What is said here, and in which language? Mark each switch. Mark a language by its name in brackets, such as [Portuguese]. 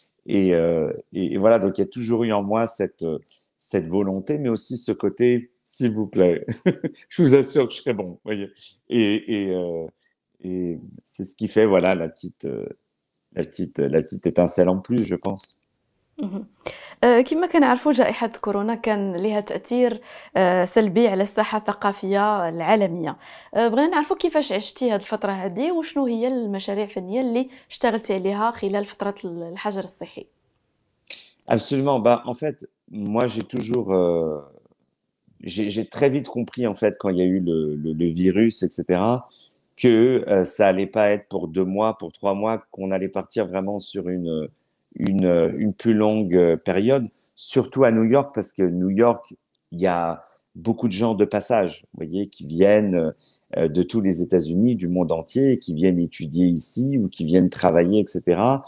[French] Et voilà, donc il y a toujours eu en moi cette volonté, mais aussi ce côté, s'il vous plaît, je vous assure que je serai bon, voyez. Et, et, euh, et c'est ce qui fait, voilà, la petite étincelle en plus, je pense. مهم. [Arabic] كما كنعرفوا جائحة كورونا كان لها تأثير سلبي على الساحة الثقافية العالمية. بغينا نعرفوا كيفاش عشتي هاد الفترة هادي وشنو هي المشاريع الفنية اللي اشتغلتي عليها خلال فترة الحجر الصحي. [French] Absolument. Bah, en fait, moi, j'ai très vite compris, en fait, quand il y a eu le virus, etc., que ça allait pas être pour 2 mois, pour 3 mois, qu'on allait partir vraiment sur une plus longue période, surtout à New York, parce que New York, il y a beaucoup de gens de passage, vous voyez, qui viennent de tous les États-Unis, du monde entier, qui viennent étudier ici ou qui viennent travailler, etc.